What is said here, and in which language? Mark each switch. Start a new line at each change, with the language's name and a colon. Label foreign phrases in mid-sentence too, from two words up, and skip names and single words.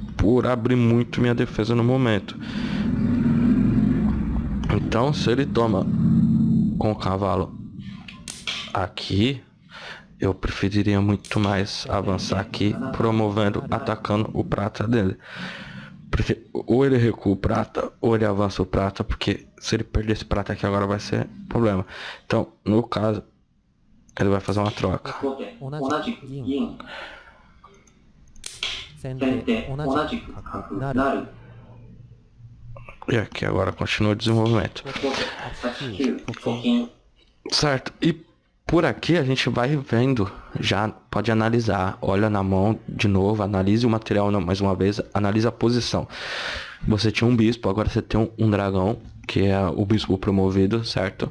Portuguese: por abrir muito minha defesa no momento. Então, se ele toma com o cavalo aqui, eu preferiria muito mais avançar aqui, promovendo, atacando o prata dele. Porque ou ele recua o prata, ou ele avança o prata, porque se ele perder esse prata aqui agora vai ser problema. Então, no caso, ele vai fazer uma troca.
Japanese: 同じく銀先手同じく角成
Portuguese: E aqui agora continua o desenvolvimento.
Japanese: 8 九と金
Portuguese: Certo, e por aqui a gente vai vendo, já pode analisar, olha na mão de novo, analise o material mais uma vez, analise a posição. Você tinha um bispo, agora você tem um dragão, que é o bispo promovido, certo?